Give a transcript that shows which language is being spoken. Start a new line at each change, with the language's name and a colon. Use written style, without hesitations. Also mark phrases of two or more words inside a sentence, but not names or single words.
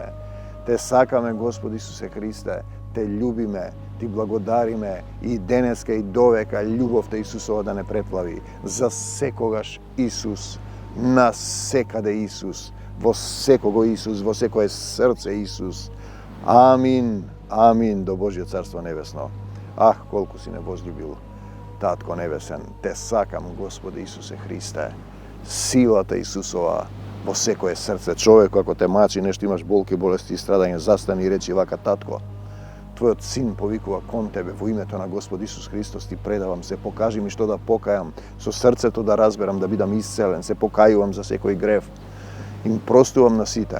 Macedonian: Те сакаме, Господи Исусе Христе, те љубиме, ти благодариме и денеска и довека љубовта Исусова да не преплави. За секогаш Исус, на секаде Исус, во секого Исус, во секое срце Исус. Амин. Амин, до Божје царство небесно. Ах, колико си небозљубил, Татко небесен, те сакам, Господе Исусе Христе. Силата Исусова посекува срце човјеку, ако те мачи, нешто имаш болке, болести и страдање, застани и речи вака, Татко, твој син повикува кон тебе, у име то на Господ Исус Христос ти предавам се, покажи ми што да покајам, со срце то да разберам, да бидам исцелен, се покајувам за секој грев, им простувам на сите.